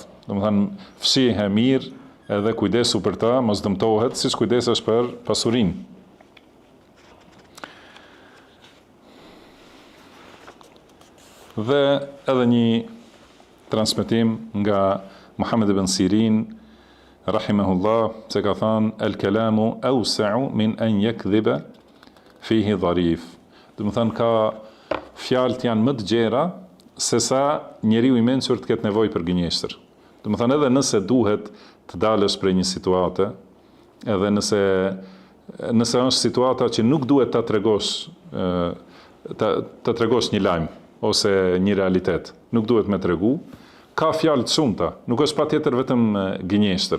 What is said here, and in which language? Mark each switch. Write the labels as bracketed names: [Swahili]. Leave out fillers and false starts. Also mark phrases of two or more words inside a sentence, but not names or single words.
[Albanian] Domethënë fshihe mirë edhe kujdesu për ta, mos dëmtohet siç kujdesesh për pasurinë. Dhe edhe një transmetim nga Muhammed ibn Sirin rahimahullah se ka thënë [Arabic] الكلام أوسع من أن يكذب فيه ظريف. [Albanian] Do të thënë ka fjalët janë më të gjera se sa njeriu i mençur të ketë nevojë për gënjeshtër. Do të thënë edhe nëse duhet të dalësh prej një situate, edhe nëse është situata që nuk duhet ta tregosh ta tregosh një lajm ose një realitet, nuk duhet me tregu, ka fjalë të shumta, nuk është patjetër vetëm gënjeshtër.